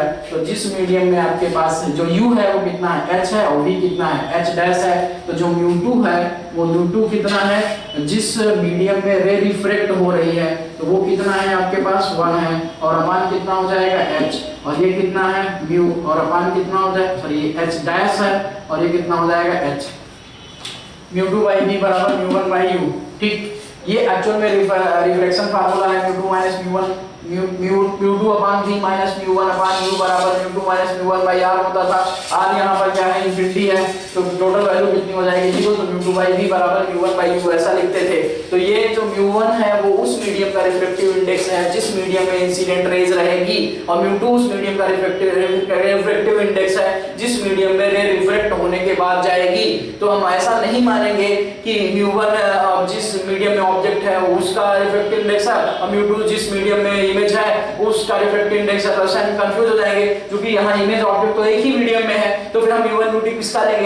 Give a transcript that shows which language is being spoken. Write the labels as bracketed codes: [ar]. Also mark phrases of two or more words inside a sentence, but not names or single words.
[hi] तो जिस मीडियम में आपके पास जो u है वो कितना है, h है, और v कितना है, h डैश है। तो जो mu2 है वो mu2 कितना है, जिस मीडियम में [en] ray refract [hi] हो रही है तो वो कितना है आपके पास, 1 है, और अपान कितना हो जाएगा, h, और ये कितना है mu, और अपान कितना हो जाएगा, सॉरी ये h डैश है, और ये कितना हो जाएगा h, mu2/v = mu1/u। ठीक, ये एक्चुअल में [en] reflection formula [hi] है, mu2 - mu1 mu2/v - mu1/u बराबर mu2 - mu1/r होता था। r यहाँ पर क्या है, इंफिनिटी है, तो [en] total value [hi] कितनी हो जाएगी 0, तो mu2/v = mu1/u ऐसा लिखते थे। तो ये जो mu1 है वो उस मीडियम का [en] refractive index [hi] है जिस मीडियम में [en] incident rays [hi] रहेगी, और mu2 उस मीडियम का [en] refractive index [hi] है जिस मीडियम में [en] ray refract [hi] होने के बाद जाएगी। तो हम ऐसा नहीं मानेंगे कि mu1 जिस मीडियम में ऑब्जेक्ट है उसका [en] refractive index [hi] है, और mu2 जिस मीडियम में इमेज है उसका [en] refractive index [hi] है, तो ऐसा हम कंफ्यूज हो जाएंगे, क्योंकि यहाँ [en] image object [hi] तो एक ही मीडियम में है, तो फिर हम mu1 mu2 किसका लेंगे।